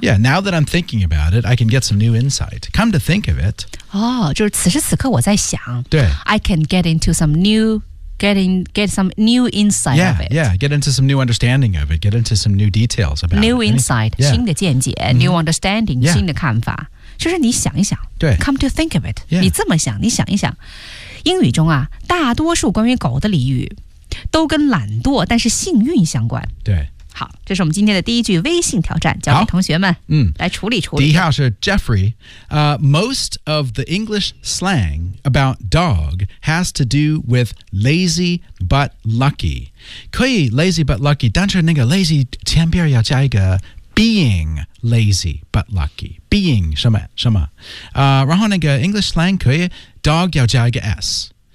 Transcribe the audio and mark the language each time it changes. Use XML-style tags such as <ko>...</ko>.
<en>Yeah, now that I'm thinking about it, I can get some new insight. Come to think of it.</en> <zh>哦、oh, ，就是此时此刻我在想。对。</zh> <en>I can get into some newget some new insight yeah, of it. Yeah, get into some new understanding of it. Get into some new details about new it. New insight,、yeah.</en> <zh>新的见解、</zh> <en>mm-hmm. new understanding,、yeah.</en> <zh>新的看法。就是你想一想对</zh> <en>come to think of it.、 Yeah.</en> <zh>你这么想你想一想。英语中啊大多数关于狗的俚语都跟懒惰但是幸运相关。对。好这是我们今天的第一句微信挑战交给同学们、嗯、来处理处理。第一号是</zh> <en>Jeffrey,、most of the English slang about dog has to do with lazy but lucky.</en> <zh>可以</zh> <en>lazy but lucky,</en> <zh>但是那个 lazy 前边要加一个</zh> <en>being lazy but lucky,</en> <zh>being 什么什么、然后那个 English slang 可以 dog 要加一个 s。</zh>